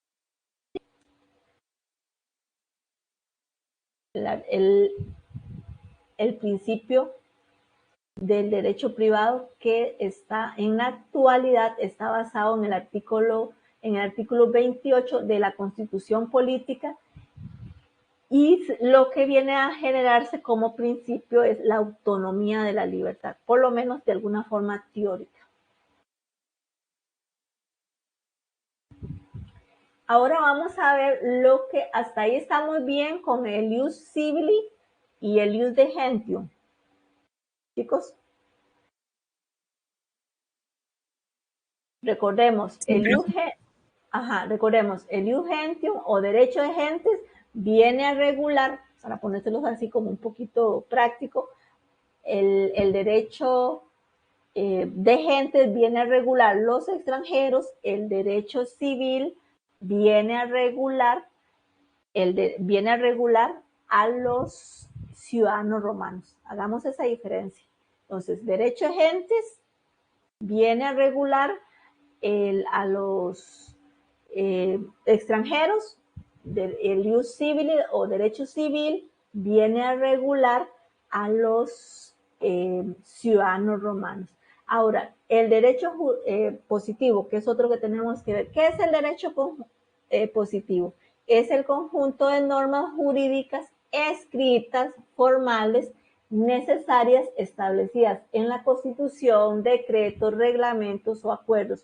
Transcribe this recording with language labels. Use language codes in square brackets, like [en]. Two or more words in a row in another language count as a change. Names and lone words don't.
[es] el principio del derecho privado que está en la actualidad está basado en el artículo 28 de la Constitución Política, y lo que viene a generarse como principio es la autonomía de la libertad, por lo menos de alguna forma teórica. Ahora vamos a ver lo que hasta ahí estamos bien con el [la] ius civili [es] y el [la] ius de gentium. [es] Chicos, recordemos, el [la] ius gentium [es] o derecho de gentes viene a regular, para ponérselos así como un poquito práctico, el derecho de gentes viene a regular los extranjeros, el derecho civil viene a regular a los ciudadanos romanos. Hagamos esa diferencia. Entonces, derecho de gentes viene a regular a los extranjeros, el [la] ius civili [es] o derecho civil viene a regular a los ciudadanos romanos. Ahora, el derecho positivo, que es otro que tenemos que ver. ¿Qué es el derecho positivo? Es el conjunto de normas jurídicas escritas, formales, necesarias, establecidas en la Constitución, decretos, reglamentos o acuerdos.